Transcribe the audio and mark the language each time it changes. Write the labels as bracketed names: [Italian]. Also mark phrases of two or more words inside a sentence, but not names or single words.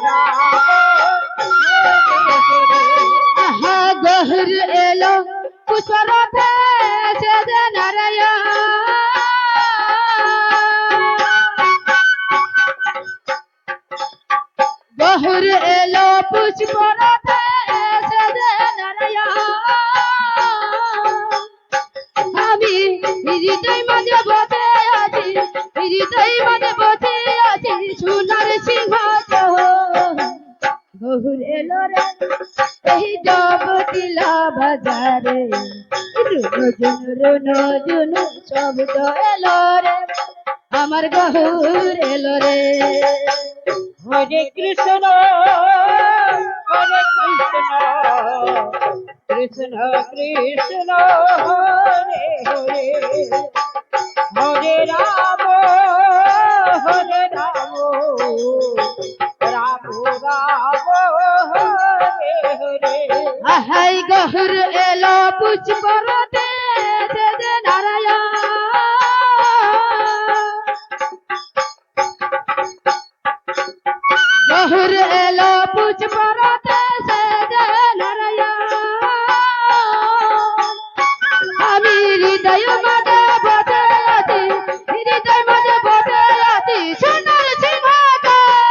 [Bangla] গহর এলো পুষ্পরথে সে নারায়ণ গহর এলো পুষ্পরথে সে নারায়ণ আমি হৃদয় মাঝে বসে আছি হৃদয় মাঝে বসে আছি সোনার সিংহাসন গহুর এলো রে এই জগতিলা বাজারে রুনু জুনু শব্দ এলো রে আমার গহুর এলো রে [Sanskrit] हरे कृष्ण कृष्ण कृष्ण हरे हरे हरे राम राम राम हरे हरे [Bangla] আহাই গহুর এলো পুষ্পরতে যে নারায়ণ গহুর এলো পুষ্পরতে যে নারায়ণ আমি হৃদয় মাঝে বসে আছি হৃদয় মাঝে বসে আছি সোনার সিংহাসন